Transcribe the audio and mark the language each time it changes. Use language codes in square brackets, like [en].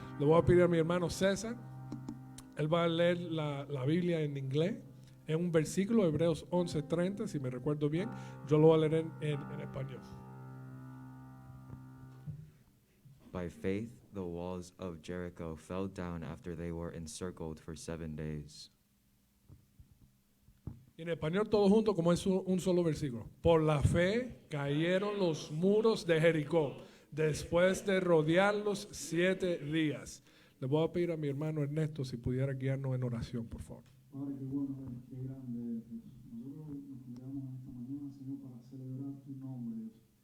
[es] Le voy a pedir a mi hermano César. Él va a leer la Biblia en inglés. En un versículo, Hebreos 11:30, si me recuerdo bien. Yo lo voy a leer en español. [en] By faith, the walls of Jericho fell down after they were encircled for 7 days. [es] Y en español todo junto como es un solo versículo. Por la fe cayeron los muros de Jericó después de rodearlos 7 días. Le voy a pedir a mi hermano Ernesto si pudiera guiarnos en oración, por favor. Padre, qué bueno, qué grande es Dios. Nosotros nos congregamos esta mañana, Señor, para celebrar tu nombre, Dios.